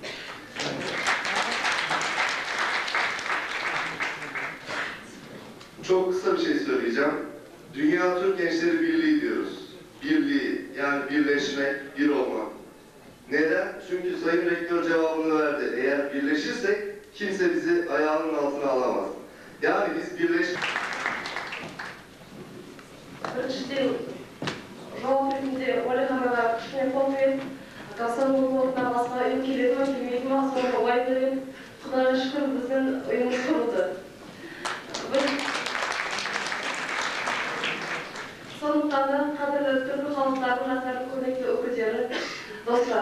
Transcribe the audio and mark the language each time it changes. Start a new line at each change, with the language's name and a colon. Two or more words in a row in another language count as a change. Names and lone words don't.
Turkish: Çok kısa bir şey söyleyeceğim. Dünya Türk Gençleri Birliği diyoruz. Birliği, yani birleşmek, bir olmak. Neden? Çünkü Sayın Rektör cevabını verdi. Eğer birleşirsek kimse bizi ayağının altına alamaz. Yani biz
Kazakh: Жауап ретінде Уәлиханаға кішкене қол беріп, Гасанның орнына басқа ұйым келеді ме, келмейді ме, соны уайымдаймын. Құдайға шүкір біздің ұйымымыз құрылды. Сондықтан да қадірлі түркі халықтардың жастардың көрнекті өкілдері, достар.